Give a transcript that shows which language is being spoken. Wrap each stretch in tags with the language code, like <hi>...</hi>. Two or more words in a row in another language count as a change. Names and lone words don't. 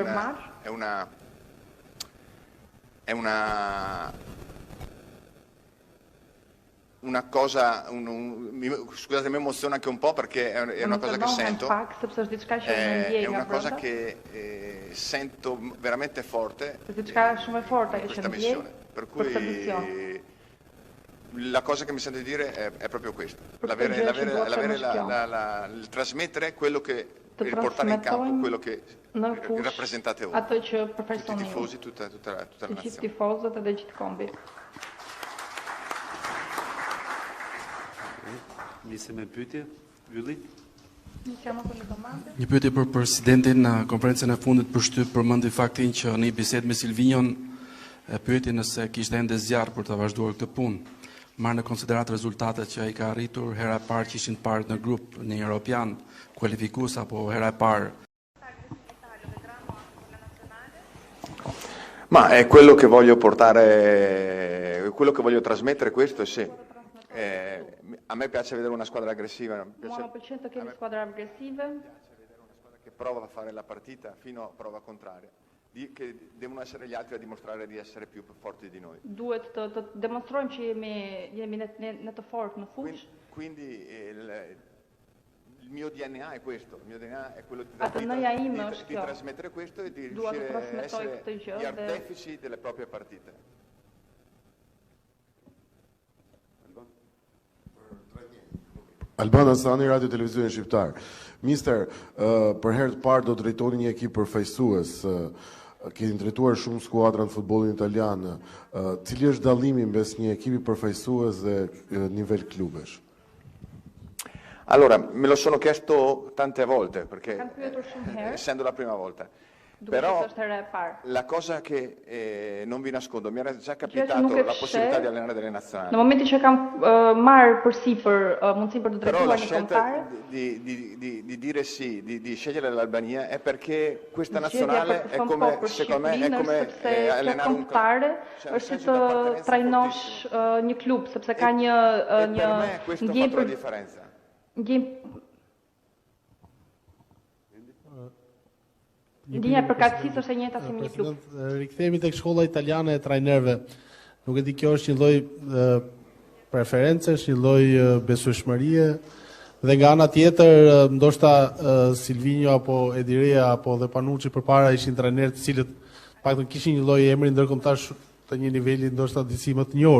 <it>è una cosa, scusate, mi emoziona anche un po' perché è una cosa che sento, è una cosa che sento veramente forte in questa missione, per cui la cosa che mi sento di dire è proprio questo, il trasmettere quello che, il portare in campo quello che rappresentate voi, tutti i tifosi, tutta la nazione.</it> <sq>Nisem me pyetje, Ylli. Një pyetje për presidentin. Në konferencën e fundit për shtyp përmendi faktin që në një bisedë me Silvinjon e pyeti nëse kishte ende zjarr për të vazhduar këtë punë. marrë në konsiderat rezultatet që ai ka arritur, hera e parë që ishin të parë në grup në Europian, kualifikues apo hera e parë?</sq> <it>Ma è quello che voglio portare, quello che voglio trasmettere questo, sì. A me piace vedere una squadra aggressiva.</it> <sq>Mua më pëlqen të kemi skuadra aggressive.</sq> <it>Che prova a fare la partita fino a prova contraria. Che devono essere gli altri a dimostrare di essere più forti di noi.</it> <sq>Duhet të demonstrojmë që jemi në të fortë në fushë.</sq> <it>Quindi il mio DNA è questo, il mio DNA è quello di trasmettere questo e di riuscire a essere gli artefici delle proprie partite.</it> <sq>Alban Asani, Radio Televizionin Shqiptar. Mister, për herë të parë do drejtoni një ekip përfaqësues. Keni drejtuar shumë skuadra në futbollin italian. Cili është dallimi mes një ekipi përfaqësues dhe nivel klubesh?</sq> <it>Allora, me lo sono chiesto tante volte, perché essendo la prima volta. Però la cosa che non vi nascondo, mi era già capitato la possibilità di allenare delle nazionali.</it> <sq>Në momentin që kam marrë përsipër mundësinë për të drejtuar një kombëtare,</sq> <it>di dire sì, di scegliere l'Albania è perché questa nazionale è come, secondo me, è come allenare un club.</it> <sq>Është të trajnosh një klub, sepse ka një ndjenjë për differenza. Ndjenja e përkatësisë është e njëjta si një klub. Rikthehemi tek shkolla italiane e trajnerëve. Nuk e di, kjo është një lloj preferencesh, një lloj besueshmërie, dhe nga ana tjetër ndoshta Silvinho apo Edirea apo dhe Panucci përpara ishin trajnerë të cilët paktën kishin një lloj emri ndërkombëtar të një niveli ndoshta disi më të njohur.</sq>